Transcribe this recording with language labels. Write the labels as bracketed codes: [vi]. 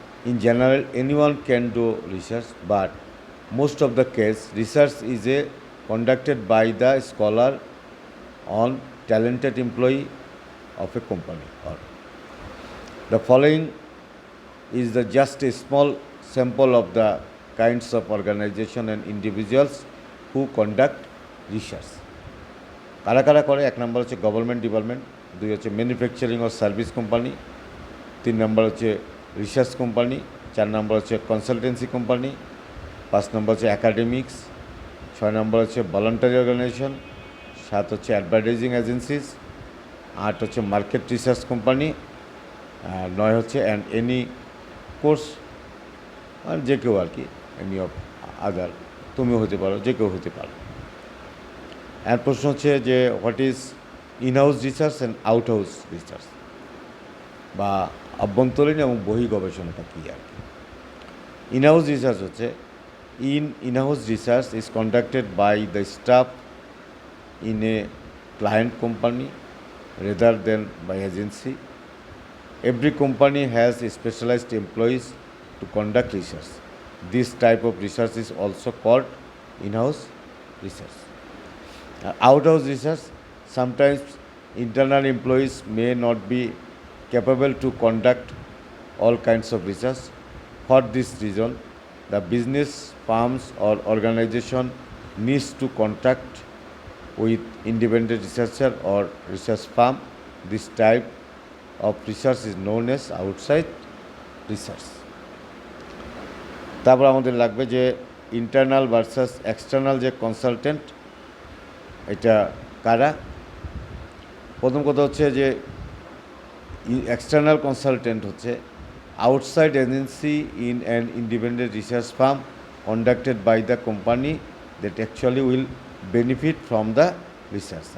[en] In general, anyone can do research, but most of the case, research is conducted by the scholar on talented employee of a company. Or the following is just a small sample of the kinds of organization and individuals who conduct research. [bn] কারা কারা করে? এক নম্বর হচ্ছে government department, দুই হচ্ছে manufacturing ও service company, তিন নম্বর হচ্ছে research company, চার নম্বর হচ্ছে কনসালটেন্সি কোম্পানি, পাঁচ নম্বর হচ্ছে অ্যাকাডেমিক্স, ছয় নম্বর হচ্ছে ভলান্টারি অর্গানাইজেশন, সাত হচ্ছে অ্যাডভার্টাইজিং এজেন্সিস, আট হচ্ছে মার্কেট রিসার্চ কোম্পানি, নয় হচ্ছে অ্যান্ড এনি কোর্স, আর যে কেউ আর কি, [en] any of other, [bn] তুমিও হতে পারো, যে কেউ হতে পারো। আর প্রশ্ন হচ্ছে যে [en] what is in house research [bn] and out house research, বা অভ্যন্তরীণ এবং বহি গবেষণাটা কী আর কি। [en] In house research হচ্ছে in house research is conducted by the staff in a client company rather than by agency. Every company has specialised employees to conduct research. This type of research is also called in house research. Out-house research, sometimes internal employees may not be capable to conduct all kinds of research. For this reason, the business firms or organization needs to contact with independent researcher or research firm. This type of research is known as outside research. [bn] তারপর আমাদের লাগবে যে internal versus external যে consultant, এটা কারা? প্রথম কথা হচ্ছে যে [en] External consultant হচ্ছে outside agency in an independent research firm conducted by the company that actually will benefit from the research.